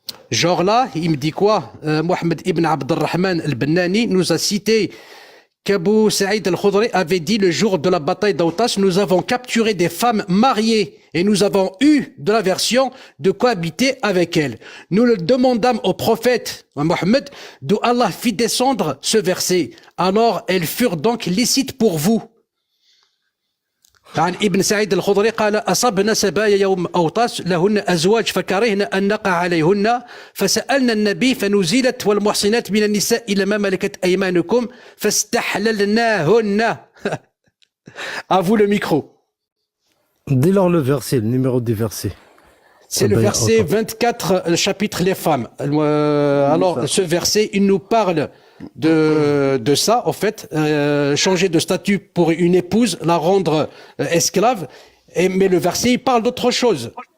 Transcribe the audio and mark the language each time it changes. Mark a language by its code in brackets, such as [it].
[fr] Genre là, il me dit quoi? Mohamed ibn Abd al-Rahman al-Bannani nous a cité qu'Abu Saïd al-Khudri avait dit le jour de la bataille d'Autas, nous avons capturé des femmes mariées et nous avons eu de l'aversion de cohabiter avec elles. Nous le demandâmes au prophète Mohammed d'où Allah fit descendre ce verset. Alors elles furent donc licites pour vous. [ar] عن ابن سعيد الخضري قال أصبنا سبايا يوم أوطاس لهن أزواج فكرهنا أن نقع عليهن فسألنا النبي فنزلت والمحصنات من النساء إلى ما ملكت أيمانكم فاستحللناهن. [fr] À vous le micro. Dis-leur le verset, le numéro du verset. C'est le verset 24, le chapitre Les femmes. Alors, ce verset, il nous parle de ça, en fait, changer de statut pour une épouse, la rendre esclave, mais le verset, il parle d'autre chose.